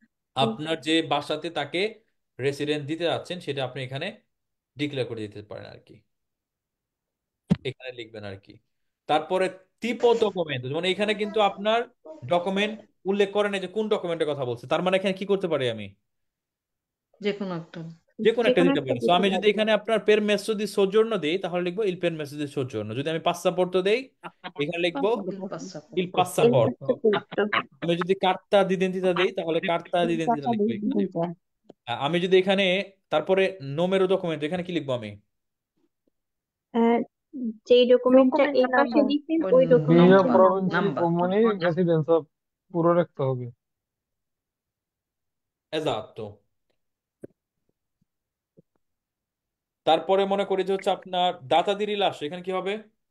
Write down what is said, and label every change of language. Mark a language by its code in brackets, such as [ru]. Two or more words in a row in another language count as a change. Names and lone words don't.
[bn] আপনার যে বাসাতে তাকে রেসিডেন্ট দিতে যাচ্ছেন সেটা আপনি এখানে ডিক্লেয়ার করে দিতে পারেন আর কি, এখানে লিখবেন আর কি। তারপরে টিপ ডকুমেন্ট, মানে এখানে কিন্তু আপনার ডকুমেন্ট উল্লেখ করে না যে কোন ডকুমেন্টের কথা বলছে, তার মানে এখানে কি করতে পারি আমি, যে কোনো একটা। যে কোনো একটা যেকোনো দিতে একটা পারি। তো দিতে আমি যদি পারবে। এখানে আপনার [it] permesso di soggiorno [bn] দেই তাহলে লিখবো [it] il permesso di soggiorno। [bn] যদি আমি passaporto দেই এখানে লিখবো [it] Il passaporto। il এর passaporto। [bn] পাসপোর্ট আমি যদি [it] carta d'identità [bn] দেই তাহলে [it] carta d'identità [bn] লিখবো এখানে। আমি যদি এখানে তারপরে [it] numero documento, [bn] এখানে কি লিখবো আমি? যেই ডকুমেন্টটা এই পাশে দিচ্ছেন ওই ওই ভিয়া ডকুমেন্টের প্রভিন্সি নাম্বার। নাম্বার। কমুনি রেসিডেন্স পুরো রাখতে হবে। esatto। তারপরে মনে করি যে হচ্ছে আপনার [it] data di [bn] rilascio, এখানে কি হবে?